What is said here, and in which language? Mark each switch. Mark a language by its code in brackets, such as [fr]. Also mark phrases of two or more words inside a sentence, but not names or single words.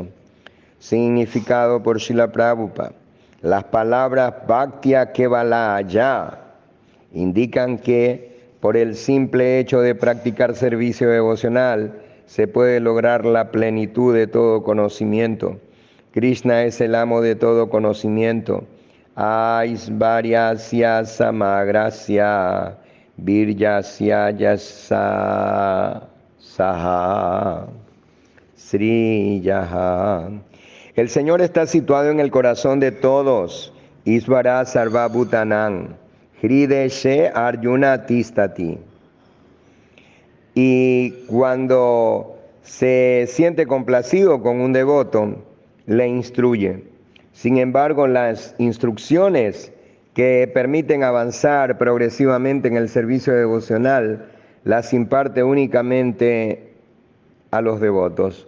[es] Significado por Srila Prabhupada. Las palabras [sa] भक्त्या केवलया [es] indican que por el simple hecho de practicar servicio devocional se puede lograr la plenitud de todo conocimiento. Krishna es el amo de todo conocimiento. [sa] ऐश्वर्यस्य समग्रस्य वीर्यस्य यशसः श्रियः. [es] El Señor está situado en el corazón de todos. [sa] ईश्वरः सर्वभूतानां हृद्देशे अर्जुन तिष्ठति. [es] Y cuando se siente complacido con un devoto, le instruye. Sin embargo, las instrucciones que permiten avanzar progresivamente en el servicio devocional las imparte únicamente a los devotos.